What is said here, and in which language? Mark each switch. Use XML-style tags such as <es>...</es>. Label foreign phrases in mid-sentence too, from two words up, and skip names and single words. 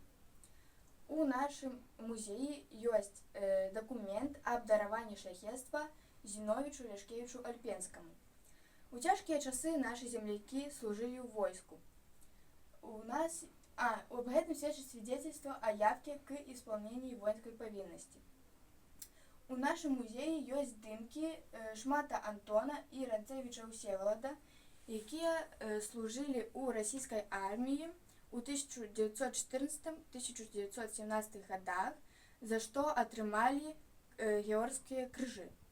<be>У нашым музеі ёсць дакумент аб дараванні шляхецтва Зіновічу Ляшкевічу Альпенскаму. У цяжкія часы нашы землякі служылі ў войску. Аб гэтым сведчыць свідзецельства</be> <ru>о явке к исполнению воинской повинности.</ru> <be>У нашым музеі ёсць здымкі Шмата Антона і Ранцевіча Усевалада, якія служылі ў расійскай арміі ў 1914-1917 годах, за што атрымалі георгскія крыжы.</be>